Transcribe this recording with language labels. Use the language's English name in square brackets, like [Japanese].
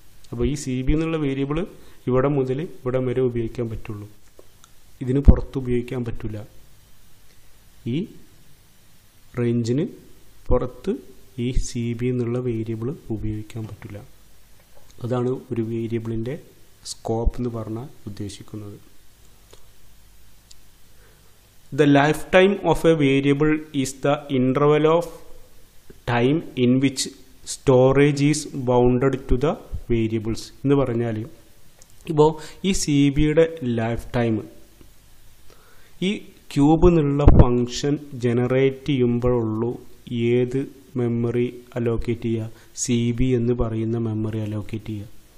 [Malayalam] അപ്പോൾ ഈ C B എന്നുള്ള വേരിയബിൾ ഇവിടെ മുതൽ ഇവിടം വരെ ഉപയോഗിക്കാൻ പറ്റുള്ളൂ, ഇതിന് പുറത്ത് ഉപയോഗിക്കാൻ പറ്റില്ല. ഈ റേഞ്ചിന് പുറത്ത് ഈ സി ബി എന്നുള്ള വേരിയബിൾ ഉപയോഗിക്കാൻ പറ്റില്ല. അതാണ് ഒരു വേരിയബിളിൻ്റെ സ്കോപ്പ് എന്ന് പറഞ്ഞാൽ ഉദ്ദേശിക്കുന്നത്. [English] The lifetime of a variable is the interval of time in which storage is bounded to the variables. [Malayalam] എന്ന് പറഞ്ഞാൽ ഇപ്പോൾ ഈ സി ബിയുടെ ലൈഫ് ടൈം ഈ ക്യൂബ് എന്നുള്ള ഫംഗ്ഷൻ ജനറേറ്റ് ചെയ്യുമ്പോഴുള്ളൂ ഏത് മെമ്മറി അലോക്കേറ്റ് ചെയ്യുക, സി ബി എന്ന് പറയുന്ന മെമ്മറി അലോക്കേറ്റ് ചെയ്യുക.